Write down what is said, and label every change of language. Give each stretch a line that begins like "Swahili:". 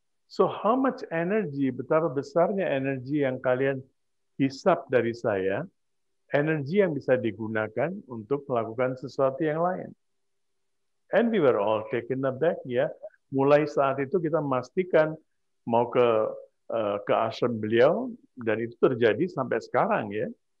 English: So how much energy,
Indonesian: betapa besarnya energi yang kalian hisap dari saya, energi yang bisa digunakan untuk melakukan sesuatu yang lain.
English: And we were all taken aback ya.
Indonesian: Mulai saat itu kita memastikan mau ke ashram beliau, dan itu terjadi sampai sekarang ya.